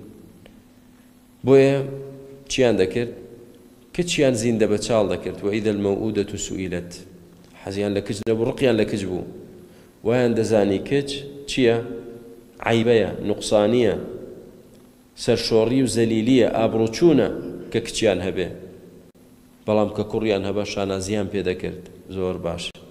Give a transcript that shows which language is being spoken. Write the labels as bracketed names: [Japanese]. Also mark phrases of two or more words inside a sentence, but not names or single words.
[Central Kurdish] بۆیە چیان دەکرد کچیان زیندە بە چاڵ دەکرد [Arabic] وإذا الموءودة سئلت [Central Kurdish] حەزیان لە کچ نەبوو ڕقیان لە کچ بوو وایان دەزانی کچ چییە عیبەیە نوقسانیە سەرشۆڕی و زەلیلیە ئابڕوچوونە کە کچیان هەبێ بەڵام کە کوڕیان هەبە شانازیان پێ دەکرد زۆر باش